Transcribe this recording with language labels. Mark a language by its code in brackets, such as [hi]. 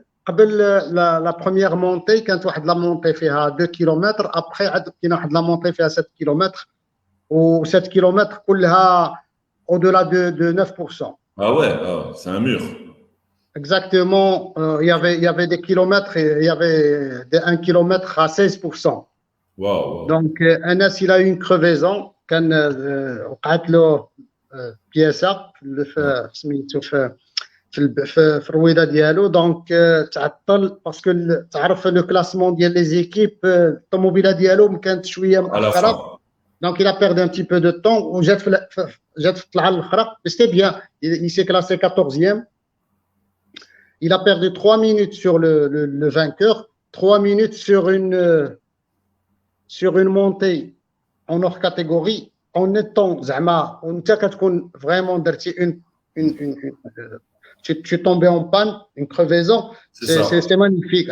[ar] قبل la première montée كانت واحد لا مونتي فيها 2 كيلومتر ابخي عاد كاين واحد لا مونتي فيها 7 كيلومتر و 7 كيلومتر كلها [fr] au-delà de 9%. Ah ouais, c'est un mur. Exactement, il y avait des kilomètres et il y avait des 1 kilomètre à 16%. Waouh. Donc Anas il a eu une crevaison [ar] كان وقعت له بياسه سميتو في الرويضه ديالو دونك تعطل باسكو تعرف لو كلاسمون ديال لي زيكيب الطوموبيله ديالو كانت شويه مؤخره دونك [fr] il a perdu un petit peu de temps [ar] وجات في الطلعه الاخرى [fr] c'était bien il s'est classé 14e. Il a perdu 3 minutes sur le vainqueur, 3 minutes sur une montée en hors catégorie en étant [ar] زعما وانت كتكون [fr] vraiment [ar] درتي [fr] tu es tombé en panne, une crevaison, c'est magnifique.